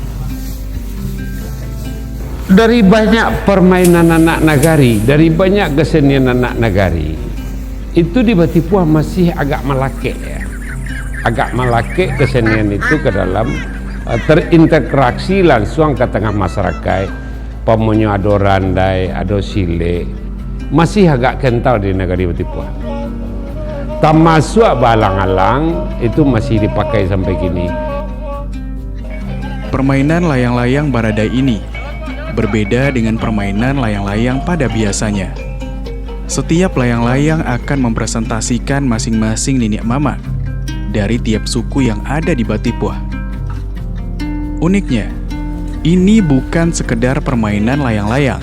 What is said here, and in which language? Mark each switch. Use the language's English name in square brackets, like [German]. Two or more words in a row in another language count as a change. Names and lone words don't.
[Indonesian] Dari banyak permainan anak nagari, dari banyak kesenian anak nagari, itu di Batipuh masih agak melakek ya. Agak melakek kesenian itu ke dalam terintegrasi langsung ke tengah masyarakat. [Minangkabau] Pamonyo ado randai, ado sile, masih agak kental di negari Batipuh. [Indonesian] Termasuk balang-alang itu masih dipakai sampai kini. Permainan layang-layang Baradai ini berbeda dengan permainan layang-layang pada biasanya. Setiap layang-layang akan mempresentasikan masing-masing nenek mama dari tiap suku yang ada di Batipuh. Uniknya, ini bukan sekedar permainan layang-layang.